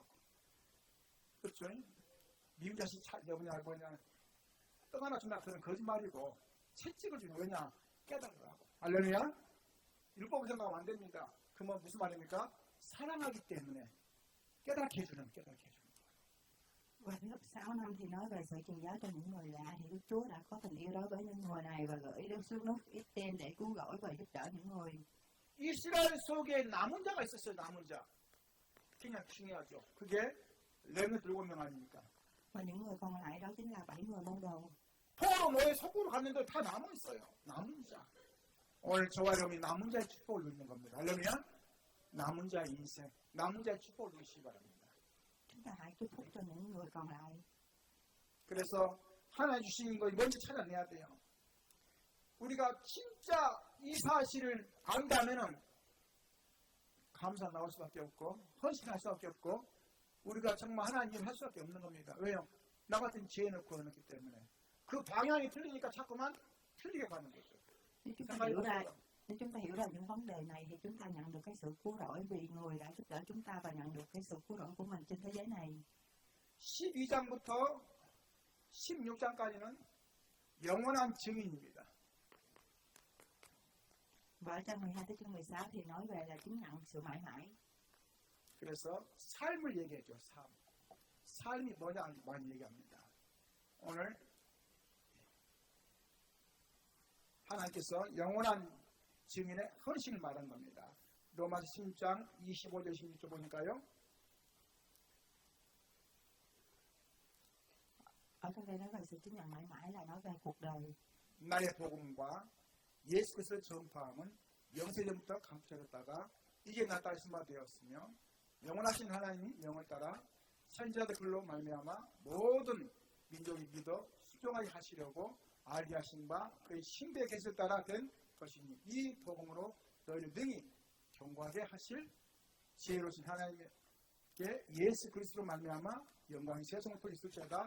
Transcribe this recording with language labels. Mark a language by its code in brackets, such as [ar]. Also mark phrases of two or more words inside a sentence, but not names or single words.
[ko] 그렇죠? 미운 자식 뭐냐 떡 하나 준다 그런 거짓말이고 채찍을 주는 왜냐? 깨달으라고. 할렐루야? 율법을 생각하면 안 됩니다. 그러면 무슨 말입니까? 사랑하기 때문에 깨닫게 해주는 거예요. [vi] Và lớp 6 năm thì nói về sự truyền giáo cho những người lạ thì Đức Chúa đã có tình yêu đối với những người này và gửi đến xuống nước Israel để cứu rỗi và giúp đỡ những người. [ko] 이스라엘 속에 남은 자가 있었어요. 남은 자. 그냥 중요하죠. 그게 레몬 7명 아닙니까? [vi] Và những người còn lại đó chính là 7 người môn đồ. [ko] 포로 노예 속으로 갔는데 다 남아 있어요. 남은 자. 오늘 저와 여러분이 남은 자의 축복을 누리는 겁니다. 할렐루야. 남은 자의 인생, 남은 자의 축복을 누리시기 바랍니다. [vi] Chúng ta hãy chúc phúc cho những người còn lại. [ko] 그래서 하나님 주신 거 먼저 찾아내야 돼요. 우리가 진짜 이 사실을 안다면은 감사 나올 수밖에 없고 헌신할 수밖에 없고 우리가 정말 하나님 일을 할 수밖에 없는 겁니다. 왜요? 나 같은 죄에 넣고 넣기 때문에 그 방향이 틀리니까 자꾸만 틀리게 가는 거죠. [vi] Nếu chúng ta hiểu ra những vấn đề này thì chúng ta nhận được cái sự cứu rỗi vì người đã giúp đỡ chúng ta và nhận được cái sự cứu rỗi của mình trên thế giới này. [ko] 12장부터 16장까지는 영원한 증인입니다. [vi] Và trang 12 tới chương 16 thì nói về là chứng nhận sự mãi mãi. [ko] 그래서 삶을 얘기해줘. 삶이 뭐냐 많이 얘기합니다. 오늘 하나님께서 영원한 증인의 헌신을 말한 겁니다. 로마서 16장 25절 26절 보니까요. [vi] Ở trong đây nói về sự chứng nhận mãi mãi là nói về cuộc đời. [ko] 나의 복음과 예수 그리스도의 전파함은 영세전부터 감춰졌다가 이게 나타나신 바 되었으며 영원하신 하나님이 영을 따라 선지자들 글로 말미암아 모든 민족이 믿어 수종하게 하시려고 알게 하신 바 그의 신비의 계시를 따라 된 것이니 이 복음으로 너희를 능히 경고하게 하실 지혜로우신 하나님께 예수 그리스도로 말미암아 영광이 세상을 있을지어다.